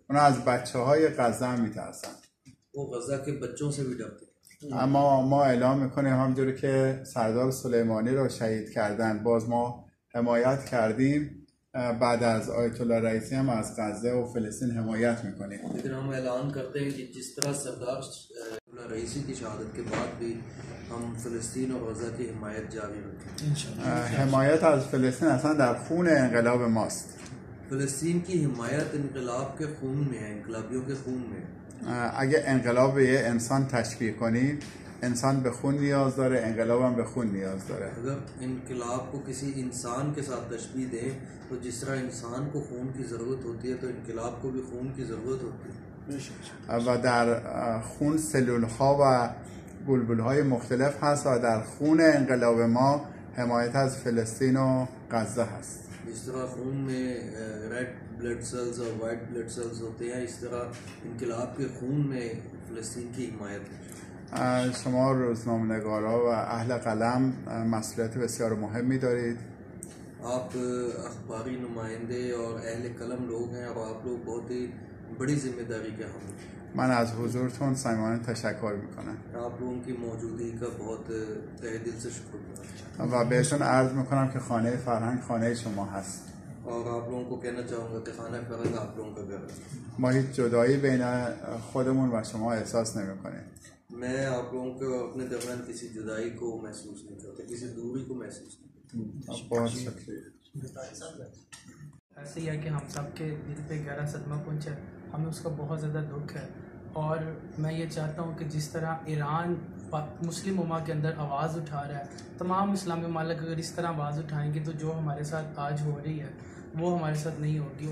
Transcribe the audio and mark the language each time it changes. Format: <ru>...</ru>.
<fa>اونا از بچه های غزه هم میترسن.</fa> <hi>वो गजा के बच्चों से भी डरते हैं।</hi> <fa>اما ما اعلام میکنیم همونجوری که سردار سلیمانی رو شهید کردن باز ما حمایت کردیم، بعد از آیت الله رئیسی هم از غزه و فلسطین حمایت میکنیم.</fa> <hi>लेकिन हम ऐलान करते हैं कि जिस तरह सरदार रईसी की शहादत के बाद भी हम फ़लस्तीन और गजा की हिमायत जारी रखेंगे।</hi> <fa>حمایت از فلسطین اصلا در خون انقلاب ماست.</fa> <hi>फ़लस्तीन की हिमायत इनकलाब के खून में है, इनकलाबियों के खून में है।</hi> <fa>اگه انقلاب به یه انسان تشبیه کنید، انسان به خون نیاز داره، انقلاب هم به خون نیاز داره.</fa> <hi>अगर इनकलाब को किसी इंसान के साथ तशबीह दें तो जिस तरह इंसान को खून की ज़रूरत होती है तो इनकलाब को भी खून की ज़रूरत होती है।</hi> <fa>و در خون سلول ها و بلبل های مختلف هست و در خون انقلاب ما حمایت از فلسطین و غزه هست.</fa> <hi>जिस तरह खून में रेड ब्लड सेल्स और वाइट ब्लड सेल्स होते हैं, इस तरह इनकलाब के खून में फ़लस्तीन की हिमायत है।</hi> <fa>شما روزنامه‌نگارا و اهل قلم مسئولیت بسیار مهمی دارید.</fa> <hi>आप अखबारी नुमाइंदे और अहल कलम लोग हैं और आप लोग बहुत ही बड़ी जिम्मेदारी के हम हैं।</hi> <fa>من از حضورتون صمیمانه تشکر میکنم.</fa> <hi>आप लोगों की मौजूदगी का बहुत तहे दिल से शुक्रिया।</hi> <fa>و بهشون عرض میکنم که خانه فرهنگ خانه شما هست.</fa> <hi>और आप लोगों को कहना चाहूँगा कि खाना फरहंग आप लोगों का घर है।</hi> <fa>ما هیچ جدایی بین خودمون و شما احساس نمیکنیم.</fa> <hi>मैं आप लोगों को अपने दरमियान किसी जुदाई को महसूस नहीं करता, किसी दूरी को महसूस नहीं करता। बहुत शुक्रिया। ऐसे ही है कि हम सब के दिल पे गहरा सदमा पहुंचा, हमें उसका बहुत ज़्यादा दुख है। और मैं ये चाहता हूँ कि जिस तरह ईरान मुस्लिम उम्मा के अंदर आवाज़ उठा रहा है, तमाम इस्लामी ममालिक अगर इस तरह आवाज़ उठाएंगे तो जो हमारे साथ आज हो रही है वो हमारे साथ नहीं होगी।</hi>